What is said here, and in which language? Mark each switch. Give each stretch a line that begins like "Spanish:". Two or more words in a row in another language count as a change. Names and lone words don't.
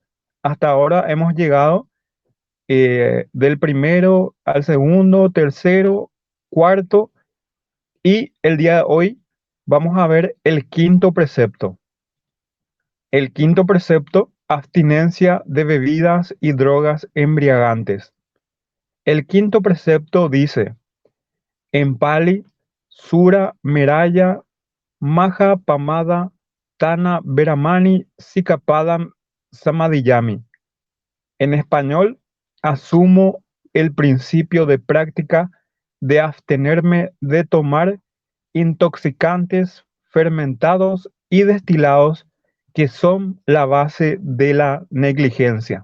Spanish: Hasta ahora hemos llegado del primero al segundo, tercero, cuarto, y el día de hoy vamos a ver el quinto precepto. El quinto precepto, abstinencia de bebidas y drogas embriagantes. El quinto precepto dice, en Pali,
Pali: Sura Meraya, Maha Pamada, Tana Veramani, Sikapadam Samadhiyami.
Spanish: En español, asumo el principio de práctica de abstenerme de tomar intoxicantes, fermentados y destilados que son la base de la negligencia.